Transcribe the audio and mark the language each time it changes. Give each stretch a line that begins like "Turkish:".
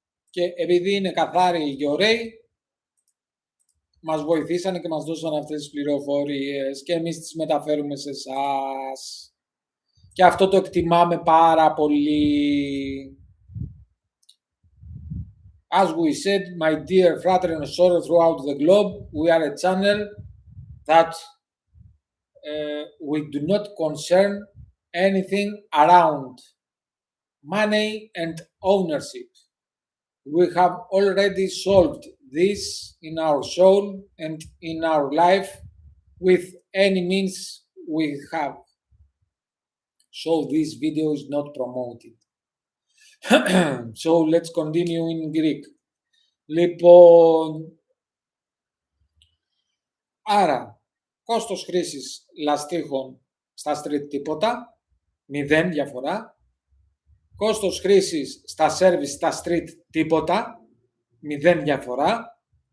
Greek: Και επειδή είναι καθάροι και ωραίοι, μας βοηθήσανε και μας δώσαν αυτές τις πληροφορίες και εμείς τις μεταφέρουμε σε εσάς. Και αυτό το εκτιμάμε πάρα πολύ.
English: As we said, my dear fratern and soror throughout the globe, we are a channel that we do not concern anything around money and ownership. We have already solved this in our soul and in our life with any means we have. So this video is not promoted. So let's continue in Greek.
Greek: Λοιπόν, άρα, κόστος χρήσης λαστίχων στα street τίποτα, 0 διαφορά. Κόστος χρήσης στα service στα street τίποτα, 0 διαφορά.